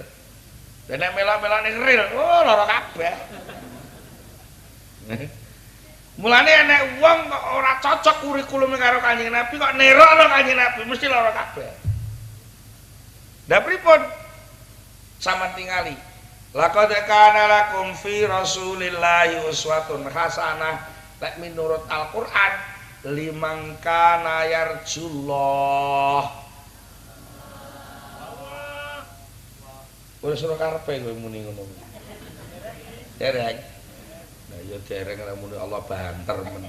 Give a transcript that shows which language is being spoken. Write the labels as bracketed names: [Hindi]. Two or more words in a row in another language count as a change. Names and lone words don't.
[Javanese] Lah nek melok-melok ning ril, oh lara kabeh. Mulane enek wong kok ora cocok kurikulum karo Kanjeng Nabi kok nerokno Kanjeng Nabi mesti lara kabeh. Lah pripun? Sampeyan tingali. [Arabic] لقد كان لكم في رسول الله أسوة حسنة. [Javanese] Lek menurut Al-Qur'an [Arabic] لمن كان يرجو الله. [Javanese] Ora suruh karepe kowe muni ngono. Dereng. Nah ya dereng nek muni Allah banter men.